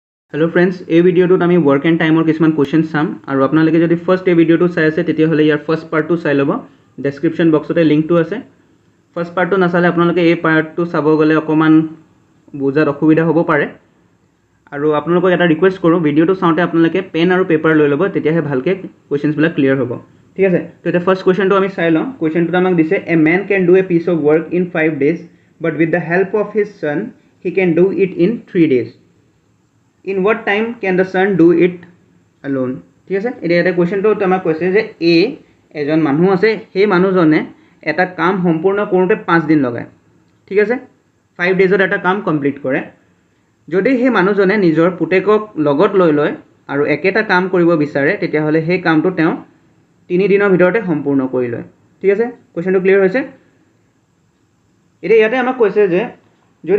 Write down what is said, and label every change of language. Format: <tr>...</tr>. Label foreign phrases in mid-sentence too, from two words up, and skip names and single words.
<en>Hello friends</en> <as>এই ভিডিওটোত আমি</as> <en>work and timeৰ</en> <as>কিছুমান কোৱেশ্চন চাম আৰু আপোনালোকে যদি ফাৰ্স্ট এই ভিডিওটো চাই আছে তেতিয়া হলে ইয়াৰ ফাৰ্স্ট পাৰ্টটো চাই ল'ব</as> <en>description boxতে</en> <as>লিংকটো আছে ফাৰ্স্ট পাৰ্টটো নাচালে আপোনালোকে এই পাৰ্টটো চাব গলে অকমান বুজাত অসুবিধা হ'ব পাৰে আৰু আপোনালোকক এটা ৰিকুৱেষ্ট কৰো ভিডিওটো চাওঁতে আপোনালোকে পেন আৰু পেপাৰ লৈ ল'ব তেতিয়াহে ভালকে কোৱেশ্চনছ বিলাক ক্লিয়াৰ হ'ব ঠিক আছে তো এটা ফাৰ্স্ট কোৱেশ্চনটো আমি চাই লওঁ কোৱেশ্চনটো আমাক দিছে</as> <en>A man can do a piece of work in 5 days but with the help of his son he can do it in 3 days in what time can the son do it alone</en> <as>ঠিক আছে এটা কোৱেশ্চনটো আমাক কৈছে যে এ এজন মানুহ আছে সেই মানুহজনে এটা কাম সম্পূৰ্ণ কৰোতে 5 দিন লগায় ঠিক আছে 5 ডেজত এটা কাম কমপ্লিট কৰে যদি সেই মানুহজনে নিজৰ পুতেকক লগত লৈ লয় আৰু একেটা কাম কৰিব বিচাৰে তেতিয়া হলে সেই কামটো তেওঁ 3 দিনৰ ভিতৰতে সম্পূৰ্ণ কৰি লয় ঠিক আছে কোৱেশ্চনটো ক্লিয়াৰ হৈছে ইয়াতে আমাক কৈছে যে যদি</as>